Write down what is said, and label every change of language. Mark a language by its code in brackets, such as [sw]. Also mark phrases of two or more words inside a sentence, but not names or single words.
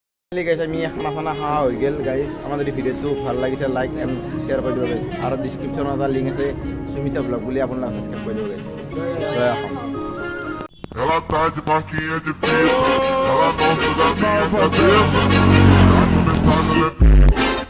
[as] গাইছ আমি খানা চানা খোৱা হৈ গ'ল গাইছ আমাৰ যদি ভিডিঅ'টো ভাল লাগিছে [en] like and share [as] কৰি দিব গাইছ আৰু ডিছক্ৰিপশ্যনত এটা লিংক আছে সুমিতা ব্লগ বুলি আপোনালোকে ছাবস্ক্ৰাইব কৰি দিব গাইছ জয় অসম [pt] Ela tá de marquinha de pista, ela gosta da minha cabeça. Já começaram a